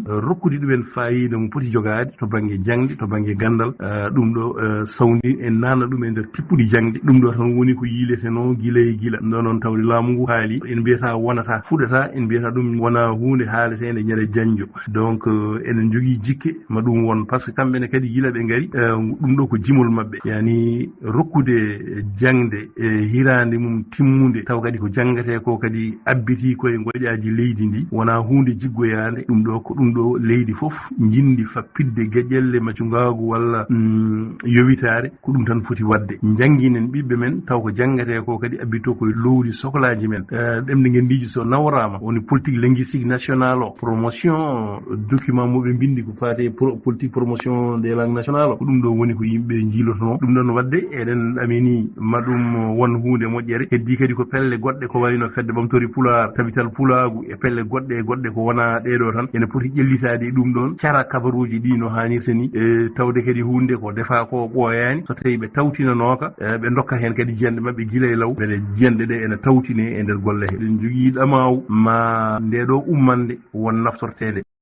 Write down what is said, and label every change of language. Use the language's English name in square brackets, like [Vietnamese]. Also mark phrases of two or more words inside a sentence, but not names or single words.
[Fula] rokkude ɗumen fayida mo poti jogade to banggue jangde to banggue gandal ɗum ɗo sawni en nana ɗum e nder tippuɗi jangde ɗum ɗo tan woni ko yiileteno gila e gila ɗum ɗo noon tawde laamu ngu haali en mbiyata wonata fuɗata en mbiyata ɗum wona hunde haaletede ñande janjo donc enen jogui jikke ma ɗum won [French] par ce que [Fula] kamɓene kadi gila ɓe gaari ɗum ɗo ko jimol mabɓe yani rokkude jangde hirande mum timmude taw kadi ko jangate ko kadi abbiti koye goƴaji leydi ndi wona hunde jiggoyande ɗum ɗo ko ɗum ɗo leydi foof jindi fappidde geƴƴelle maccugagu walla yowitare ko ɗum tan foti wadde jangguinen ɓiɓɓe men taw ko jangate ko kadi abbito koye lowdi sohlaji men ɗemɗe gendiji so nawrama woni [French] politique linguistique national [Fula] o promotion document moɓe bindi ko fate [French] politique promotion des langues nationales [Fula] ko ɗum ɗo woni ko yimɓe jiilotono ɗum ɗon wadde eɗen amini maɗum won hunde moƴƴere heddi kadi ko pelle goɗɗe ko wayno fedde ɓamtori pular tabital pulagu e pelle goɗɗe e goɗɗe ko wona ɗeɗo tan ene poti ƴellitade e ɗum ɗon cara kabaruji ɗi no hannirta ni tawde kadi hunde ko defa ko ɓooyani so tawi ɓe tawtinanoka ɓe dokka hen kadi jiyanɗe mabɓe guila e law beele jiyanɗe ɗe ene tawtine e nder golle he eɗen jogui ɗamaw ma ndeɗo ummande won naftortede